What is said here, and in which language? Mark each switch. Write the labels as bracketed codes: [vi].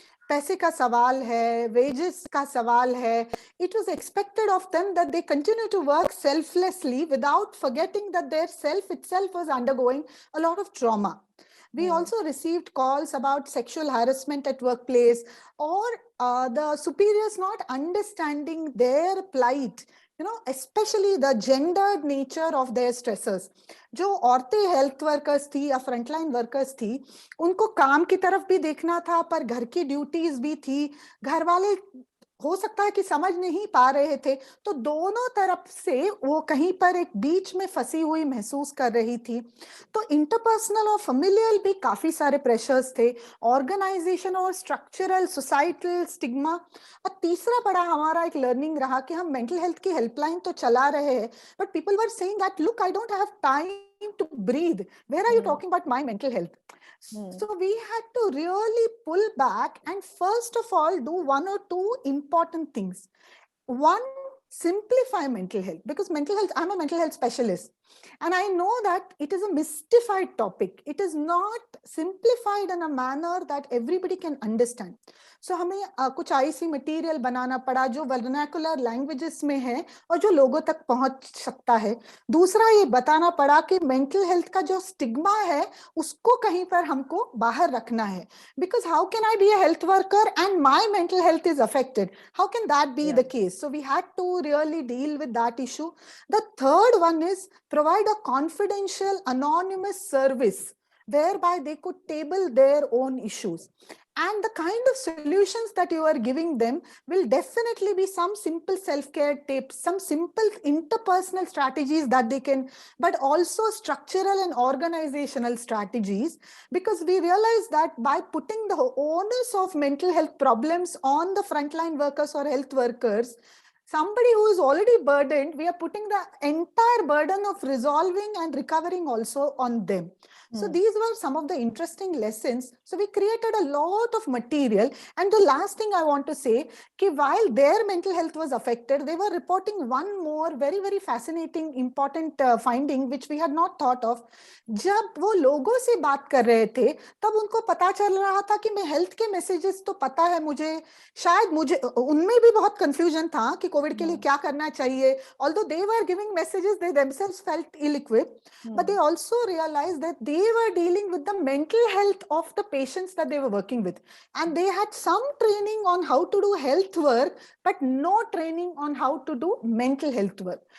[hi] पैसे का सवाल है, wages का सवाल है. [en] It was expected of them that they continue to work selflessly without forgetting that their self itself was undergoing a lot of trauma. We also received calls about sexual harassment at workplace, or the superiors not understanding their plight, especially the gendered nature of their stressors. [hi] जो औरतें health workers थी या frontline workers थी, उनको काम की तरफ भी देखना था, पर घर की ड्यूटीज भी थी. घर वाले हो सकता है कि समझ नहीं पा रहे थे, तो दोनों तरफ से वो कहीं पर एक बीच में फंसी हुई महसूस कर रही थी. तो इंटरपर्सनल और फैमिलियल भी काफी सारे प्रेशर्स थे, ऑर्गेनाइजेशन और स्ट्रक्चरल सोसाइटल स्टिग्मा. और तीसरा बड़ा हमारा एक लर्निंग रहा कि हम मेंटल हेल्थ की हेल्पलाइन तो चला रहे हैं, [en] But people were saying that look, I don't have time to breathe, where are you talking about my mental health? So we had to really pull back and first of all do one or two important things. One, simplify mental health, because mental health, I'm a mental health specialist, and I know that it is a mystified topic. It is not simplified in a manner that everybody can understand. [hi] So हमें कुछ ऐसी material बनाना पड़ा जो vernacular languages में है और जो लोगों तक पहुंच सकता है. दूसरा, ये बताना पड़ा कि मेंटल हेल्थ का जो स्टिग्मा है उसको कहीं पर हमको बाहर रखना है. [en] Because how can I be a health worker and my mental health is affected? How can that be the case? So we had to really deal with that issue. The third one is provide a confidential, anonymous service whereby they could table their own issues. And the kind of solutions that you are giving them will definitely be some simple self-care tips, some simple interpersonal strategies that they can, but also structural and organizational strategies, because we realize that by putting the onus of mental health problems on the frontline workers or health workers, somebody who is already burdened, we are putting the entire burden of resolving and recovering also on them. So these were some of the interesting lessons. So we created a lot of material. And the last thing I want to say, कि while their mental health was affected, they were reporting one more very, very fascinating, important finding, which we had not thought of. [hi] जब वो लोगों से बात कर रहे थे, तब उनको पता चल रहा था कि मैं हेल्थ के मैसेजेस तो पता है मुझे, शायद मुझे, उनमें भी बहुत कंफ्यूजन था कि कोविड के लिए क्या करना चाहिए. [en] Although they were giving messages, they themselves felt ill-equipped, but they also realized that they were dealing with the mental health of the patients that they were working with, and they had some training on how to do health work, but no training on how to do mental health work.